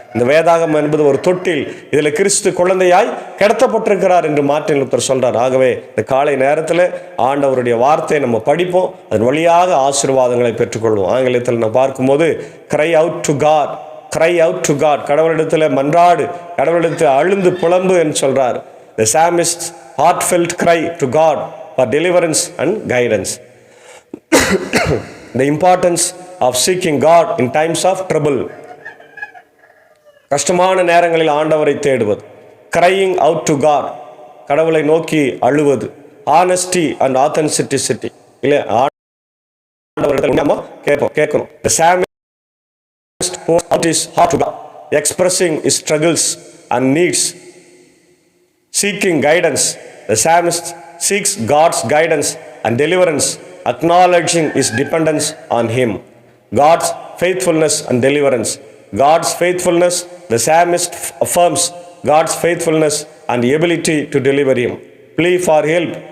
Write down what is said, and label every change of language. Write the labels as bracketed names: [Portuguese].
[Tamil] இந்த வேதாகமம் என்பது ஒரு தொட்டில், இதில் கிறிஸ்து குழந்தையாய் கிடத்தப்பட்டிருக்கிறார் என்று மார்ட்டின் லூத்தர் சொல்றார். ஆகவே இந்த காலை நேரத்தில் ஆண்டவருடைய வார்த்தையை நம்ம படிப்போம், அதன் வழியாக ஆசீர்வாதங்களை பெற்றுக்கொள்வோம். ஆங்கிலத்தில் நம்ம பார்க்கும்போது [English] cry out to God, [Tamil] cry out to God, கடவுளிடத்தில் மன்றாடு, கடவுளிடத்தில் அழுந்து புலம்பு என்று சொல்றார். [English] The psalmist's heartfelt cry to God for deliverance and guidance. The importance of seeking God in times of trouble. [Tamil] கஷ்டமான நேரங்களில் ஆண்டவரை தேடுவது. [English] Crying out to God, [Tamil] கடவுளை நோக்கி அழுவது. [English] Honesty and authenticity, [Tamil] இல்லை ஆண்டவரிடத்தில் நம்ம கேட்கணும். [English] The psalmist pours out his heart to God, expressing his struggles and needs, seeking guidance. The psalmist seeks God's guidance and deliverance, acknowledging his dependence on him. God's faithfulness and deliverance. God's faithfulness, the psalmist affirms God's faithfulness and the ability to deliver him. Plea for help.